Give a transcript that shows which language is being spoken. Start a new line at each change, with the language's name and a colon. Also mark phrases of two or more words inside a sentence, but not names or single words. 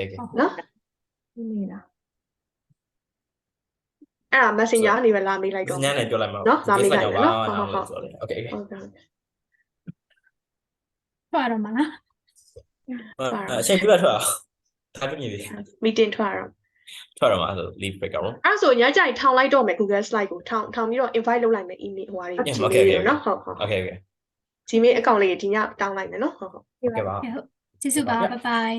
Burmese: နော် အဲ့ဒါ Messenger ကနေပဲလာမေးလိုက်တော့ ညနေပြောလိုက်မှာ နော်လာမေးလိုက်မယ်နော် ဟုတ် Okay. ထွက်တော့မလား အချိန်ပြတ်ထွက်အောင်ဒါပြနေပြီ meeting ထွက်ရအောင် ထွက်တော့မှာဆို
English: leave breakout room
Burmese: အဲ့ဆိုညကြိုင်ထောင်လိုက်တော့မယ် Google Slide ကိုထောင်ပြီးတော့ invite လုပ်လိုက်မယ် email ဟိုဟာတွေ Gmail နော်ဟုတ် Okay. Gmail account လေးဒီညတောင်းလိုက်မယ်နော်ဟုတ် Okay ပါ ကျေးဇူးပါ
English: bye bye